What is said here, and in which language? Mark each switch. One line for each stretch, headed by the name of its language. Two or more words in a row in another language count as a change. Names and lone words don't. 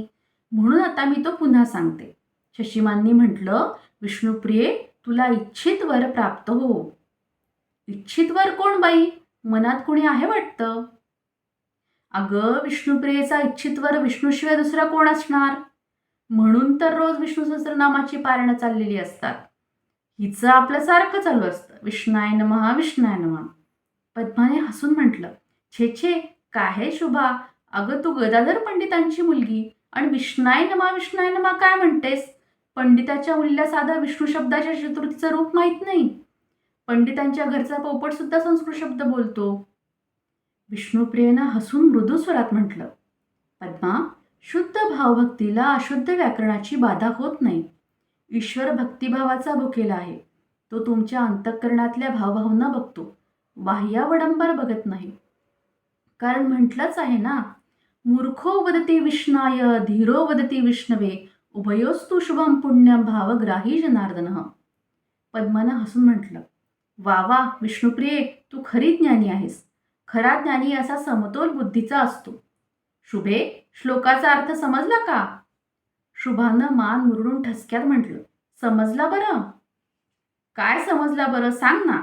Marathi: म्हणून आता मी तो पुन्हा सांगते. शचीमांनी म्हटलं, विष्णुप्रिये, तुला इच्छित वर प्राप्त हो. इच्छित वर कोण बाई? मनात कोणी आहे वाटतं. अगं, विष्णुप्रियेचा इच्छित वर विष्णूशिवाय दुसरा कोण असणार? म्हणून तर रोज विष्णू सहस्रनामाची पारणं चाललेली असतात. हिचं आपलं सारखं चालू असतं,
Sanskrit: विष्णाय नमः, विष्णाय नमः.
Marathi: पद्माने हसून म्हटलं, छे छे, काय हे शुभा, अगं तू गदाधर पंडितांची मुलगी आणि
Sanskrit: विष्णाय नमा
Marathi: काय म्हणतेस? पंडिताच्या मुलीला साधा विष्णू शब्दाच्या चतुर्थीचं रूप माहीत नाही. पंडितांच्या घरचा पोपट सुद्धा संस्कृत शब्द बोलतो. विष्णुप्रियेनं हसून मृदू स्वरात म्हटलं, पद्मा, शुद्ध भावभक्तीला अशुद्ध व्याकरणाची बाधा होत नाही. ईश्वर भक्तिभावाचा भुकेला आहे. तो तुमच्या अंतःकरणातल्या भावभावना बघतो, बाह्यावडंबर बघत नाही. कारण म्हटलंच आहे ना,
Sanskrit: मूर्खो वदती विष्णाय, धीरो वदती विष्णवे, उभयोस्तु शुभम पुण्यम भावग्राही जनार्दनः.
Marathi: पद्मानं हसून म्हटलं, वा वा विष्णुप्रिये, तू खरी ज्ञानी आहेस. खरा ज्ञानी असा समतोल बुद्धीचा असतो. शुभे, श्लोकाचा अर्थ समजला का? शुभानं मान मुरडून ठसक्यात म्हटलं, समजला बरं. काय समजला बरं, सांग ना.